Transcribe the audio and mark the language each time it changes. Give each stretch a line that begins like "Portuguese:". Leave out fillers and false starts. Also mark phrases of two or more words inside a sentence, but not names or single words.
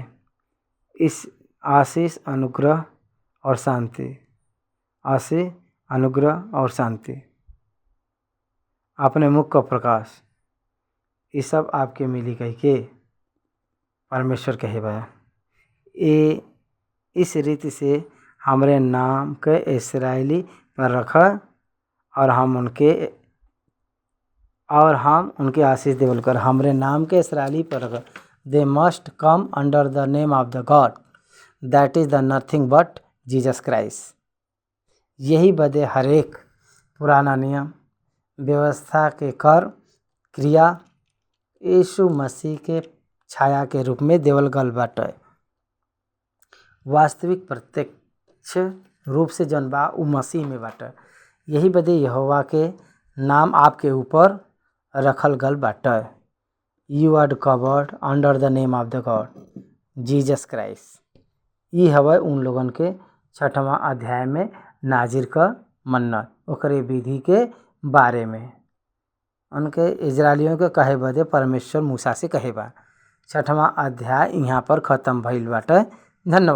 Bhojpuri: इस आशीष, अनुग्रह और शांति, आशीष, अनुग्रह और शांति, अपने मुख का प्रकाश, ये सब आपके मिली कह के परमेश्वर कहे बा। ये इस रीति से हमारे नाम के इस्राएली पर रखा और हम उनके आशीष देवल कर हमारे नाम के इस्राएली पर रखा।
English: They must come under the name of the God that is the nothing but Jesus Christ.
Bhojpuri: यही बदे हर एक पुराना नियम व्यवस्था के कर क्रिया यीशु मसीह के छाया के रूप में देवल गल बाटे। वास्तविक प्रत्यक्ष रूप से जन बा उ मसीह में बाटे। यही बदे यहोवा के नाम आपके ऊपर रखल गल बाटे।
English: You are covered under the name of the God Jesus Christ.
Bhojpuri: ये हवे उन लोगन के 6वां अध्याय में नाजिर का मन्नत ओकरे विधि के बारे में उनके इजरायलियों के कहे बदे परमेश्वर मूसा से कहे बा। 6वां अध्याय यहाँ पर ख़त्म भइल बाटे।